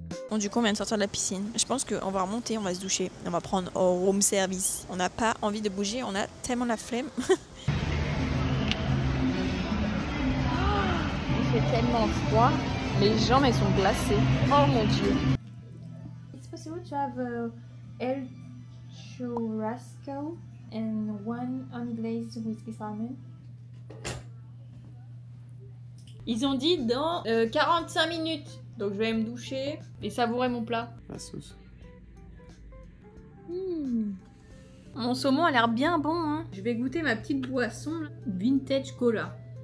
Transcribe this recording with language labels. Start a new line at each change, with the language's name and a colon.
French: Bon, du coup, on vient de sortir de la piscine. Je pense qu'on va remonter, on va se doucher. On va prendre au room service. On n'a pas envie de bouger, on a tellement la flemme. Il fait tellement froid. Mes jambes, elles sont glacées. Oh mon dieu.
English: It's possible to have El Churrasco and one unglazed whiskey salmon.
French: Ils ont dit dans 45 minutes. Donc je vais me doucher et savourer mon plat. La sauce. Mon saumon a l'air bien bon, hein. Je vais goûter ma petite boisson, là. Vintage Cola.